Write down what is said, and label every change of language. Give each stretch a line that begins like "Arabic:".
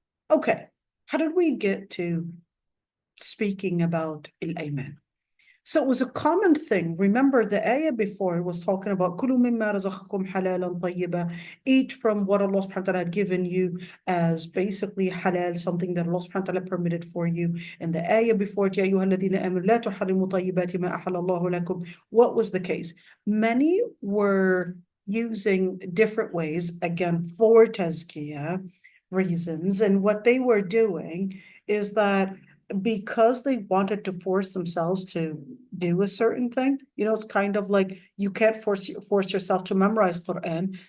English: Okay, how did we get to speaking about al-Ayman? So it was a common thing. Remember, the ayah before was talking about
Arabic: كُلُوا مِمَّا رَزَقَكُمْ حَلَالًا طَيِّبًا.
English: Eat from what Allah subhanahu wa ta'ala had given you as basically halal, something that Allah subhanahu wa ta'ala permitted for you. And the ayah before,
Arabic: يَا أَيُّهَا الَّذِينَ آمَنُوا لَا تُحَرِّمُوا طَيِّبَاتِ مَا أَحَلَّ اللَّهُ لَكُمْ.
English: What was the case? Many were using different ways, again, for tazkiyah reasons. And what they were doing is that because they wanted to force themselves to do a certain thing, you know, it's kind of like you can't force yourself to memorize Quran.